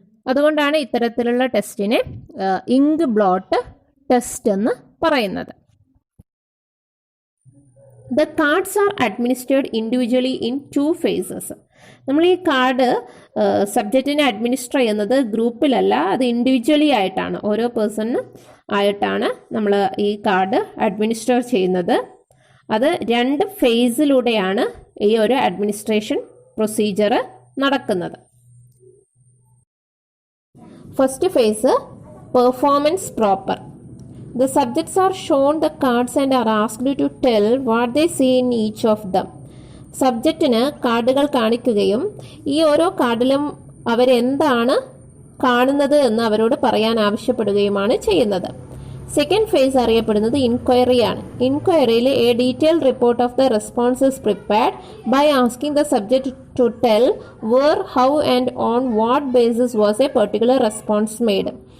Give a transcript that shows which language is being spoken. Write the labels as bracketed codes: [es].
[ml] അതുകൊണ്ടാണ് ഇത്തരത്തിലുള്ള ടെസ്റ്റിനെ ink blot test എന്ന് പറയുന്നത്. [en] The cards are administered individually in 2 phases. [ml] നമ്മൾ ഈ കാർഡ് സബ്ജക്റ്റിനെ അഡ്മിനിസ്റ്റർ ചെയ്യുന്നത് ഗ്രൂപ്പിലല്ല, അത് ഇൻഡിവിജ്വലി ആയിട്ടാണ്, ഓരോ പേഴ്സണിന് ആയിട്ടാണ് നമ്മൾ ഈ കാർഡ് അഡ്മിനിസ്റ്റർ ചെയ്യുന്നത്. അത് 2 ഫേസിലൂടെയാണ് ഈ ഒരു അഡ്മിനിസ്ട്രേഷൻ പ്രൊസീജിയർ നടക്കുന്നത്. [en] First phase, performance proper. The subjects are shown the cards and are asked to tell what they see in each of them. [ml] സബ്ജക്റ്റിന് കാർഡുകൾ കാണിക്കുകയും ഈ ഓരോ കാർഡിലും അവരെന്താണ് കാണുന്നത് എന്ന് അവരോട് പറയാൻ ആവശ്യപ്പെടുകയുമാണ് ചെയ്യുന്നത്. സെക്കൻഡ് ഫേസ് അറിയപ്പെടുന്നത് ഇൻക്വയറിയാണ്. ഇൻക്വയറിയിൽ [en] A detailed report of the response is prepared by asking the subject to tell where, how and on what basis was a particular response made.